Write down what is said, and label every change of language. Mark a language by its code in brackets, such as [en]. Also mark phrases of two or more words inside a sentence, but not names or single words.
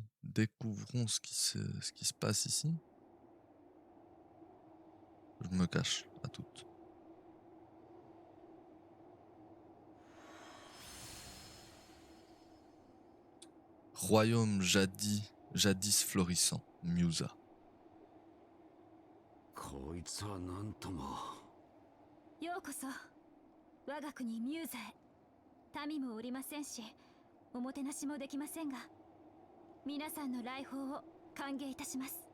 [fr] Découvrons ce qui se passe ici. Je me cache à toutes. Royaume jadis florissant, Musa. [ja] こいつはなんとも。ようこそ我が国ミューザへ。民もおりませんし、おもてなしもできませんが、皆さんの来訪を歓迎いたします。